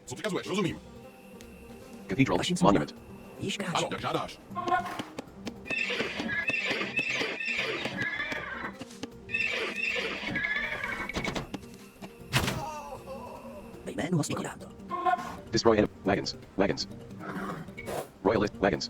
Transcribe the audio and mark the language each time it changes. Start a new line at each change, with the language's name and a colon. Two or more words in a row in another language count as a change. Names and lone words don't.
Polish: przekazujesz, rozumiem. Cathedral, Osiem słów. monument. Iśka.
Czech: Ano, jak żádáš. Ve jménu Hospodina.
English: Destroy enemy wagons. Wagons. Royalist wagons.